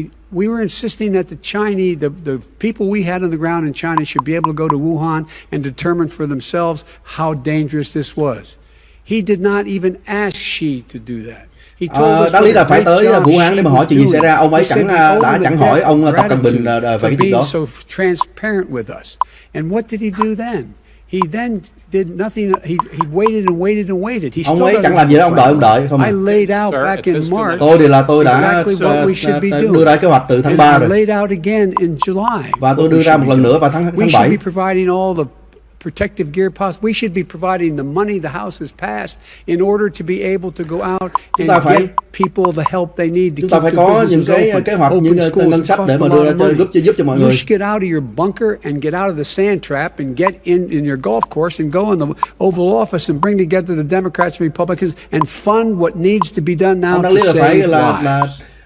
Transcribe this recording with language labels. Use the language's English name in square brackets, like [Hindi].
[English] We were insisting that the Chinese, the people we had on the ground in China should be able to go to Wuhan and determine for themselves how dangerous this was. He did not even ask Xi to do that. [Vietnamese] Đáng lý là phải tới Vũ Hán để mà hỏi chuyện gì xảy ra. Ông ấy chẳng hỏi ông Tập Cận Bình về cái chuyện đó. [English] So transparent with us. And what did he do then? He then did nothing. He waited and waited and waited. He [Vietnamese] ông ấy chẳng làm gì đó, ông đợi không. [English] I laid out back in March. [Vietnamese] Tôi đã đưa ra kế hoạch từ tháng 3 rồi. [English] Laid out again in July. [Vietnamese] Và tôi đưa ra một lần nữa vào tháng 7. [English] We should be providing all the protective gear possible. We should be providing the money the House has passed in order to be able to go out and give people the help they need to keep their businesses open, [Vietnamese] kế hoạch, [English] open schools. It costs a lot of money. [Vietnamese] giúp cho mọi người. [English] You should get out of your bunker and get out of the sand trap and get in your golf course and go in the Oval Office and bring together the Democrats and Republicans and fund what needs to be done now to save lives.